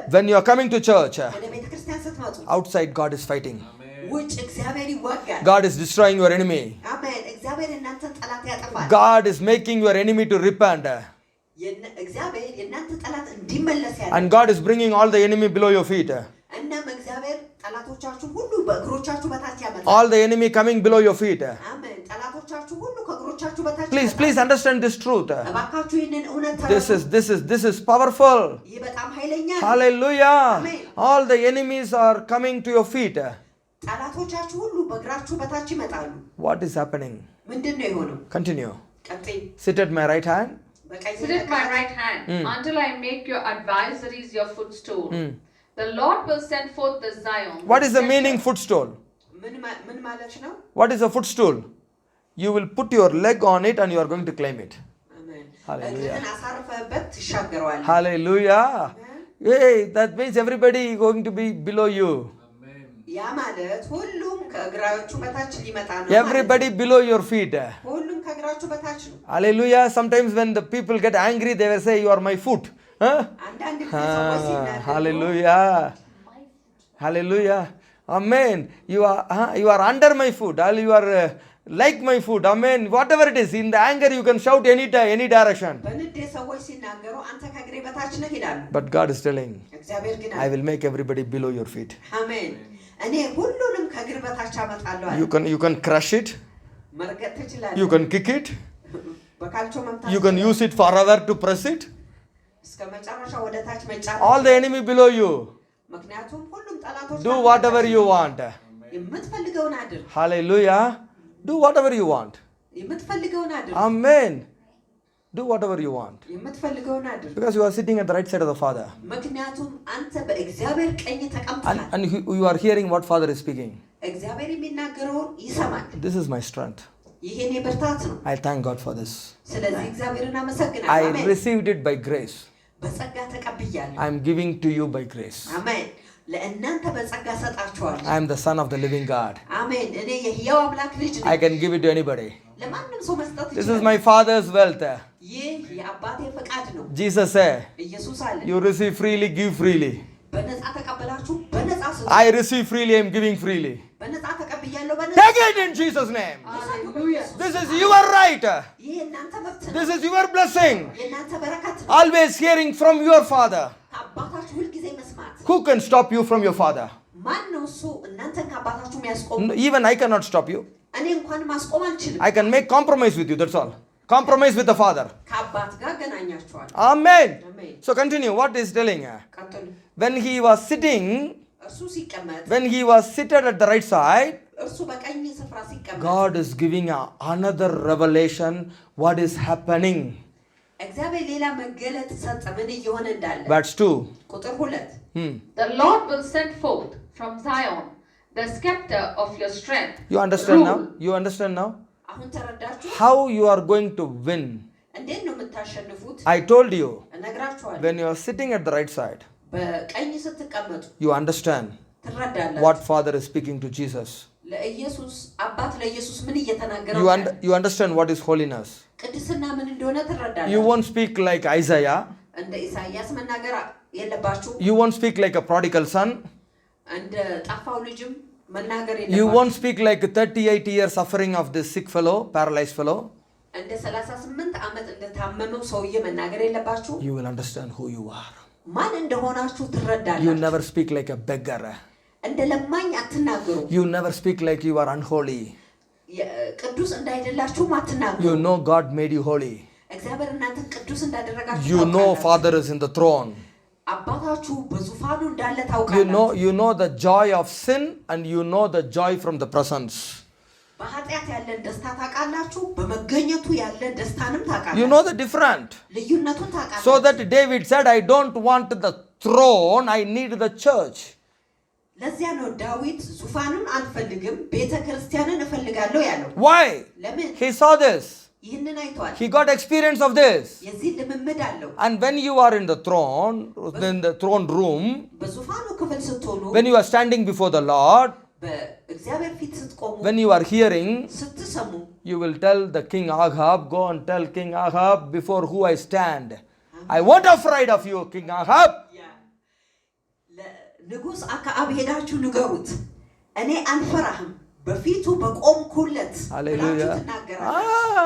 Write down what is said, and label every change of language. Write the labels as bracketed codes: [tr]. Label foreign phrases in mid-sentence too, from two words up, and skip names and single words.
[en] When you are coming to church, [am] ወደ ቤተክርስቲያን ስትመጡ [en] outside God is fighting. [am] ውጭ እግዚአብሔር ይዋጋል [en] God is destroying your enemy. [am] አሜን እግዚአብሔር እናንተን ጠላት ያጠፋል [en] God is making your enemy to repent. [am] እግዚአብሔር የእናንተ ጠላት እንዲመለስ [en] And [am] ያደርጋል [en] God is bringing all the enemy below your feet. [am] እናም እግዚአብሔር ጠላቶቻችሁ ሁሉ በእግሮቻችሁ በታች ያመጣል [en] All the enemy coming below your feet. [am] አሜን ጠላቶቻችሁ ሁሉ ከእግሮቻችሁ በታች [en] Please understand this truth. [am] እባካችሁ ይህንን እውነት [en] This is powerful. [am] ይህ በጣም ኃይለኛ ነው [en] Hallelujah. Amen. All the enemies are coming to your feet. [am] ጠላቶቻችሁ ሁሉ በእግራችሁ በታች ይመጣሉ [en] What is happening? [am] ምንድነው የሆነው [en] Continue. [am] ቀጥይ [en] Sit at my right hand. [am] በቀኝ [en] sit at my right hand until I make your advisories your footstool. The Lord will send forth the Zion. What is the meaning footstool? [am] ምን ማለት ነው [en] What is a footstool? You will put your leg on it and you are going to claim it. [am] አሜን [en] Hallelujah. [am] እግርህን አሳርፈህበት ትሻገረዋለህ [en] Hallelujah. Hey, that means everybody is going to be below you. [am] ያ ማለት ሁሉም ከእግራችሁ በታች ሊመጣ ነው [en] Everybody below your feet. [am] ሁሉም ከእግራችሁ በታች ነው [en] Hallelujah. Sometimes when the people get angry, they will say, you are my foot. Huh? [am] አንዳንድ ጊዜ ሰዎች ሲናገሩ [en] Hallelujah. Hallelujah. Amen. You are under my foot. You are like my foot. Amen. Whatever it is. In the anger, you can shout any direction. [am] በንዴት ሰዎች ሲናገሩ አንተ ከእግሬ በታች ነህ ይላሉ [en] But God is telling, [am] እግዚአብሔር ግን [en] I will make everybody below your feet. [am] አሜን እኔ ሁሉንም ከእግር በታች አመጣለሁ አለ [en] You can crush it. [am] መርገጥ ትችላለህ [en] You can kick it. [am] በካልቾ መምታት [en] You can use it forever to press it. [am] እስከ መጨረሻ ወደ ታች መጫን [en] All the enemy below you. [am] ምክንያቱም ሁሉም ጠላቶች [en] Do whatever you want. [am] የምትፈልገውን አድርግ [en] Hallelujah. Do whatever you want. [am] የምትፈልገውን አድርግ [en] Amen. Do whatever you want. [am] የምትፈልገውን አድርግ [en] Because you are sitting at the right side of the Father. [am] ምክንያቱም አንተ በእግዚአብሔር ቀኝ ተቀምጠሃል [en] And you are hearing what Father is speaking. [am] እግዚአብሔር የሚናገረውን ይሰማል [en] This is my strength. [am] ይሄ የኔ ብርታት ነው [en] I thank God for this. [am] ስለዚህ እግዚአብሔርን አመሰግናለሁ [en] I [am] አሜን [en] received it by grace. [am] በጸጋ ተቀብያለሁ [en] I am giving to you by grace. [am] አሜን ለእናንተ በጸጋ ሰጣችኋለሁ [en] I am the son of the living God. [am] አሜን እኔ የሕያው አምላክ ልጅ ነኝ [en] I can give it to anybody. [am] ለማንም ሰው መስጠት [en] This is [am] ይችላል [en] my Father's wealth. [am] ይህ የአባቴ ፈቃድ ነው [en] Jesus said, [am] ኢየሱስ አለ [en] you receive freely, give freely. [am] በነፃ ተቀበላችሁ በነፃ ስጡ [en] I receive freely, I am giving freely. [am] በነፃ ተቀብያለሁ በነፃ [en] Take it in Jesus' name. Hallelujah. This is your right. [am] ይህ የእናንተ መብት ነው [en] This is your blessing. [am] የእናንተ በረከት ነው [en] Always hearing from your Father. [am] ከአባታችሁ ሁልጊዜ መስማት [en] Who can stop you from your Father? [am] ማን ነው እሱ እናንተን ከአባታችሁ የሚያስቆም [en] No, even I cannot stop you. [am] እኔ እንኳን ማስቆም አልችልም [en] I can make compromise with you, that's all. Compromise with the Father. [am] ከአባት ጋር ገናኛችኋል [en] Amen. [am] አሜን [en] So continue. What is telling? [am] ቀጥሉ [en] When he was sitting, [am] እርሱ ሲቀመጥ [en] when he was seated at the right side, [am] እርሱ በቀኝ ስፍራ ሲቀመጥ [en] God is giving another revelation what is happening. [am] እግዚአብሔር ሌላ መገለጥ ሰጠ ምን እየሆነ እንዳለ [en] Verse 2. [am] ቁጥር 2 [en] The Lord will send forth from Zion the scepter of your strength. You understand Rule. now? You understand now? [am] አሁን ተረዳችሁ [en] How you are going to win. [am] እንዴት ነው የምታሸንፉት [en] I told you, [am] እነግራችኋለሁ [en] when you are sitting at the right side, [am] በቀኝ ስትቀመጡ [en] you understand [am] ትረዳላችሁ [en] what Father is speaking to Jesus. [am] ለኢየሱስ አባት ለኢየሱስ ምን እየተናገረው [en] You understand what is holiness. [am] ቅድስና ምን እንደሆነ ትረዳላችሁ [en] You won't speak like Isaiah. [am] እንደ ኢሳይያስ መናገር የለባችሁ [en] You won't speak like a prodigal son. [am] እንደ ጠፋው ልጅም [en] You won't speak like 38 years suffering of this sick fellow, paralyzed fellow. [am] እንደ 38 ዓመት እንደታመመው ሰውዬ መናገር የለባችሁ። [en] You will understand who you are. [am] ማን እንደሆናችሁ ትረዳላችሁ። [en] You never speak like a beggar. [am] እንደ ለማኝ አትናገሩ። [en] You never speak like you are unholy. [am] ቅዱስ እንዳይደላችሁ አትናገሩ። [en] You know God made you holy. [am] እግዚአብሔር እናንተን ቅዱስ እንዳደረጋችሁ [en] You know Father is in the throne. [am] አባታችሁ በዙፋኑ እንዳለ ታውቃላችሁ። [en] You know the joy of sin and you know the joy from the presence. [am] በኃጢአት ያለን ደስታ ታውቃላችሁ፣ በመገኘቱ ያለን ደስታንም ታውቃላችሁ። [en] You know the different. [am] ልዩነቱን ታውቃላችሁ። [en] So that David said, I don't want the throne, I need the church. [am] ለዚያ ነው ዳዊት ዙፋኑን አልፈልግም ቤተ ክርስቲያንን እፈልጋለሁ ያለው። [en] Why? [am] ለምን? [en] He saw this. [am] ይህንን አይቷል። [en] He got experience of this. [am] የዚህ ልምምድ አለው። [en] And when you are in the throne, in the throne room, [am] በዙፋኑ ክፍል ስትሆኑ፣ [en] when you are standing before the Lord, [am] በእግዚአብሔር ፊት ስትቆሙ፣ [en] when you are hearing, [am] ስትሰሙ, [en] you will tell the king Ahab, go and tell King Ahab before who I stand. I won't afraid of you, King Ahab. [am] ንጉሥ አክዓብ ሄዳችሁ ንገሩት፣ እኔ አልፈራህም በፊቱ በቆምኩለት ብላችሁ ትናገራላችሁ።